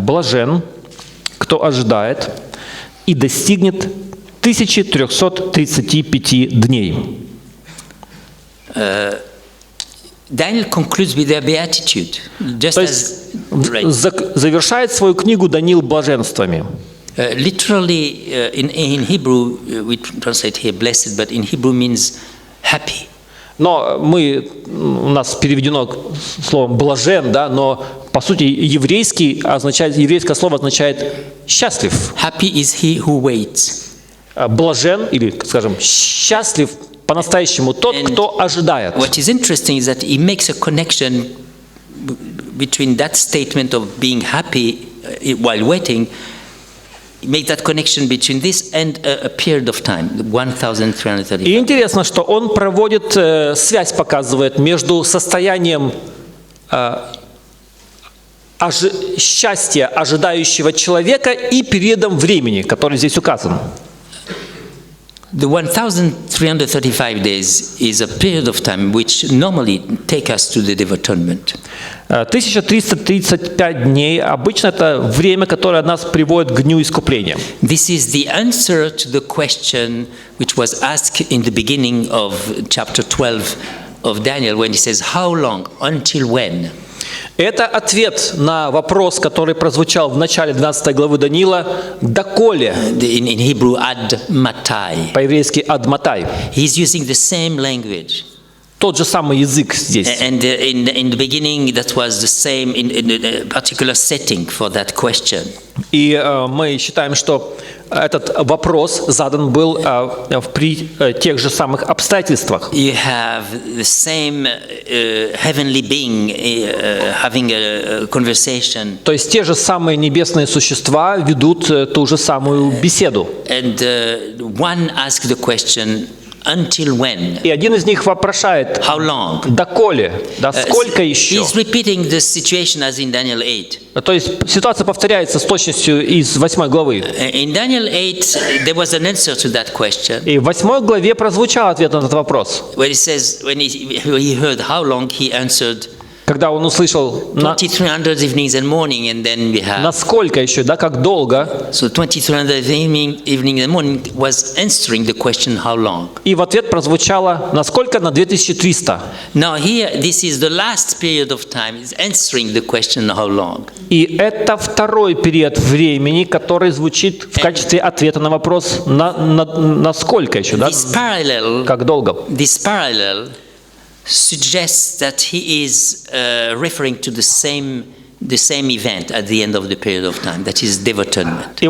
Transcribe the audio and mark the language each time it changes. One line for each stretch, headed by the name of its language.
Russian: Блажен, кто ожидает и достигнет 1335 дней.
English: Daniel concludes with their beatitude, just
Russian: То есть завершает свою книгу Даниил блаженствами.
English: literally in Hebrew we translate here blessed, but in Hebrew means happy.
Russian: Но у нас переведено словом «блажен», да, но по сути еврейское слово означает «счастлив».
English: Happy is he who waits.
Russian: Блажен, или, скажем, счастлив по-настоящему тот, кто ожидает.
English: What is interesting is that he makes a connection between that statement of being happy while waiting. He makes that connection between this and a period of time, 1335.
Russian: И интересно, что он проводит, связь показывает между состоянием счастья ожидающего человека и периодом времени, который здесь указан.
English: The 1335 days is a period of time which normally take us to the Day of Atonement.
Russian: 1335 дней обычно это время, которое нас приводит к дню искупления.
English: This is the answer to the question which was asked in the beginning of chapter 12 of Daniel when he says, "How long? Until when?"
Russian: Это ответ на вопрос, который прозвучал в начале 12 главы Даниила, «Доколе?»
English: In Hebrew, ad matai.
Russian: По-еврейски «ад матай».
English: He's using the same language.
Russian: Тот же самый язык здесь.
English: And in the beginning, that was the same in a particular setting for that question.
Russian: И мы считаем, что этот вопрос задан был при тех же самых обстоятельствах.
English: You have the same heavenly being having a conversation.
Russian: То есть те же самые небесные существа ведут ту же самую беседу.
English: And one asks the question, until when?
Russian: И один из них вопрошает,
English: How long?
Russian: доколе, да, сколько еще?
English: He's repeating the situation as in Daniel 8.
Russian: То есть ситуация повторяется с точностью из 8 главы.
English: In Daniel 8, there was an answer to that question.
Russian: И в 8 главе прозвучал ответ на этот вопрос.
English: Where it says, when he heard how long, he answered,
Russian: Когда он услышал,
English: 2300 evenings and morning, and then we have.
Russian: насколько еще, да, как долго.
English: So 2300 evening and morning was answering the question how long.
Russian: И в ответ прозвучало, насколько на 2300.
English: Now here, this is the last period of time, is answering the question how long.
Russian: И это второй период времени, который звучит в качестве ответа на вопрос, насколько еще, да, как долго.
English: This parallel suggests that he is referring to the same event at the end of the period of time, that is Day of Atonement.